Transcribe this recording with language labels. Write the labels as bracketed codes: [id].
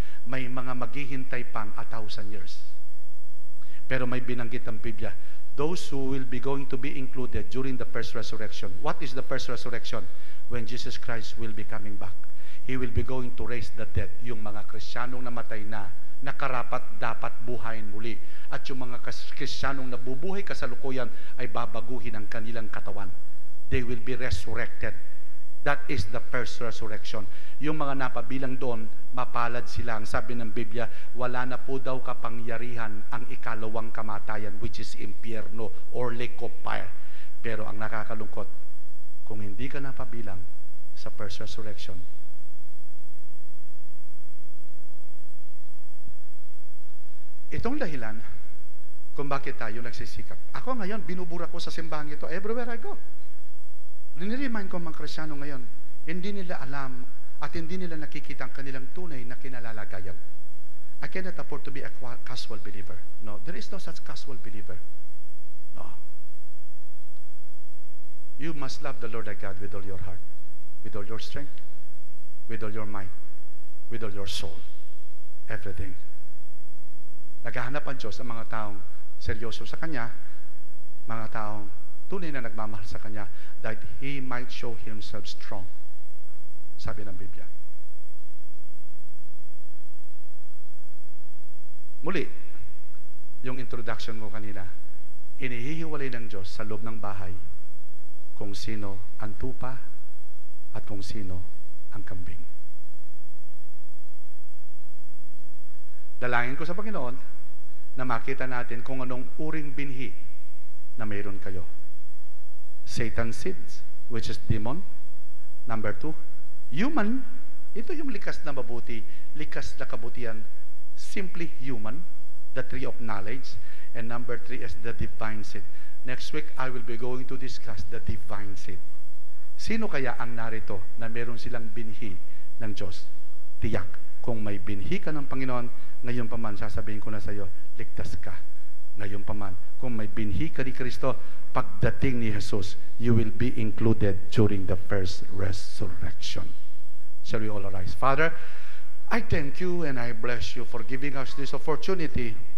[tl] May mga maghihintay pang 1,000 years. Pero may binanggit ang Biblia, [en] those who will be going to be included during the first resurrection. What is the first resurrection? When Jesus Christ will be coming back. He will be going to raise the dead. [tl] Yung mga Kristiyanong namatay na, nakarapat dapat buhayin muli. At yung mga Kristiyanong nabubuhay kasalukuyan ay babaguhin ang kanilang katawan. [en] They will be resurrected. That is the first resurrection. [tl] Yung mga napabilang doon, mapalad sila. Ang sabi ng Biblia, wala na po daw kapangyarihan ang ikalawang kamatayan, which is impyerno or lake of fire. Pero ang nakakalungkot, kung hindi ka napabilang, [en] sa first resurrection. [tl] Itong dahilan kung bakit tayo nagsisikap. Ako ngayon, binubura ko sa simbahan ito [en] everywhere I go. [tl] Riniremind ko mga Kristyano ngayon, hindi nila alam at hindi nila nakikita ang kanilang tunay na kinalalagayan. [en] I cannot afford to be a casual believer. No, there is no such casual believer. No. You must love the Lord thy God with all your heart, with all your strength, with all your mind, with all your soul, everything. [tl] Naghahanap ang Diyos ng mga taong seryoso sa Kanya, mga taong tunay na nagmamahal sa Kanya, [en] that He might show Himself strong. [tl] Sabi ng Biblia. Muli, yung introduction ko kanina, inihihiwalay ng Diyos sa loob ng bahay kung sino ang tupa at kung sino ang kambing. Dalangin ko sa Panginoon na makita natin kung anong uring binhi na mayroon kayo. [en] Satan seeds, which is demon. Number 2, human. [tl] Ito yung likas na mabuti, likas na kabutihan, [en] simply human, the tree of knowledge. And number 3 is the divine seed. Next week, I will be going to discuss the divine seed. [tl] Sino kaya ang narito na meron silang binhi ng Diyos? Tiyak, kung may binhi ka ng Panginoon, ngayon pa man, sasabihin ko na sa iyo, ligtas ka. Ngayon pa man, kung may binhi ka ni Kristo, pagdating ni Jesus, [en] you will be included during the first resurrection. Shall we all arise? Father, I thank you and I bless you for giving us this opportunity